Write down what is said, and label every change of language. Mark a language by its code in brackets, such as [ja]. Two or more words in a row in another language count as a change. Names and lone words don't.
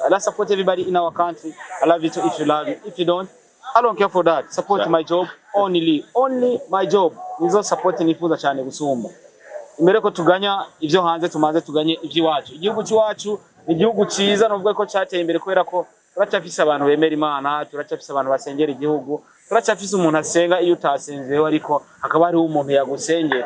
[en] I support everybody in our country. I love you too if you love me. If you don't, I don't care for that. Support my job only my job. [rn] Nizo support nifuza cyane gusumba. Imbere ko tuganya ivyo hanze tumanze tuganye ivy'iwacu. Igihugu cy'iwacu ni igihugu ciza novuga ko cyateye imbere kubera ko turacyafise abantu bemera Imana, turacyafise abantu basengera igihugu, turacyafise umuntu asenga iyo utasenzeho ariko hakaba hari umuntu yagusengeye.